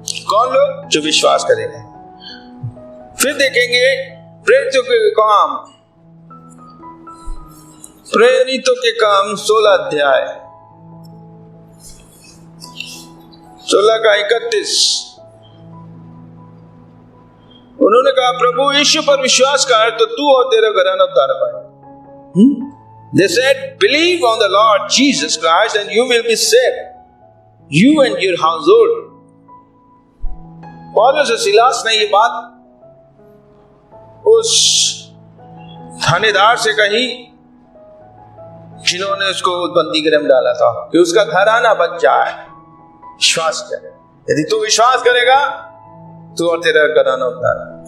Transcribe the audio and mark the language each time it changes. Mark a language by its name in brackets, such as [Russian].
[Hindi] कौन लोग? जो विश्वास करेंगे। फिर देखेंगे प्रेरितों के काम, प्रेरितों के काम 16 अध्याय 16:31। उन्होंने कहा, प्रभु यीशु पर विश्वास कर तो तू और तेरा घराना उद्धार पाए। [English] They said, believe on the Lord Jesus Christ and you will be saved, you and your household. [Hindi] पौलुस और सिलास ने ये बात उस थानेदार से कही जिन्होंने उसको बंदी गृह में डाला था, कि उसका घराना बच जाए। विश्वास करे, यदि तू विश्वास करेगा तू और तेरा घराना उद्धार।